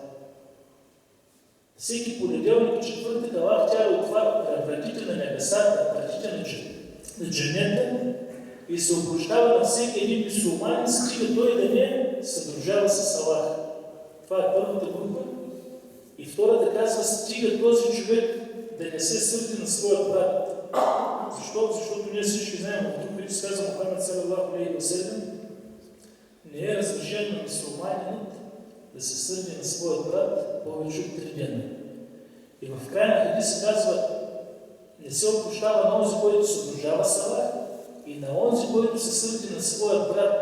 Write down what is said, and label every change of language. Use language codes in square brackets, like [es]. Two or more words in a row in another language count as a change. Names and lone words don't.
[bg] Всеки понеделник и четвъртък Аллах тя отваря вратите на небесата, вратите на дженета и се опрощава на всеки един мюсюлманин, стига той да не съдружава с Аллах. Това е първата група. И втората казва: стига този човек да не се сърди на своя брат. Защо? Защото ние всички знаем, от тук, които казва Мухамед [ar] صلى الله عليه وسلم, [bg] не е разрешено на мюсюлманинът да се сърди на своя брат повече от 3 дена. И в края на хадиса казва: не се опрощава на онзи, който се съдружава с Аллах, и на онзи, който се сърди на своя брат.